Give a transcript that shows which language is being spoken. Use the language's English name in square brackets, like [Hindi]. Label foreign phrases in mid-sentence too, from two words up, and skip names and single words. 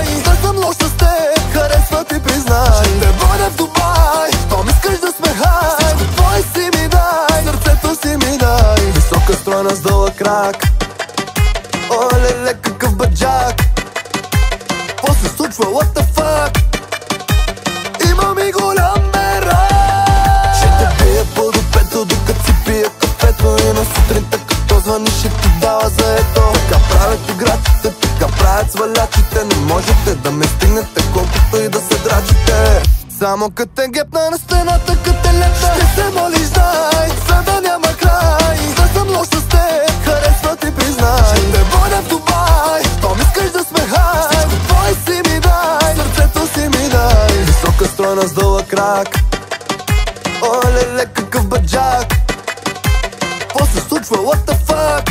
[Bulgarian] Да съм лош с теб, харесва ти, признай. Ще те водя в Дубай, щом искаш да сме хай. Всичко твое си ми дай, сърцето си ми дай. Висока стройна с дълъг крак, о, леле, какъв баджак. Какво се случва, [English] what the fuck? [Bulgarian] Имам и голям мерак. Ще те пия по допето, докато си пия кафето. И на сутринта като звъни ще ти дава заето. Така правят играчите, така правят свалячите. Не можете да ме стигнете, колкото и да се драчите. Само като те гепна на стената, като те лепна, ще се молиш, дай, за да няма край. Да съм лош с теб, харесва ти, признай. Ще те водя в Дубай, щом искаш да сме хай. Всичко твое си ми дай, сърцето си ми дай. Висока стройна с дълъг крак, о, леле, какъв баджак. Какво се случва, [English] what the fuck?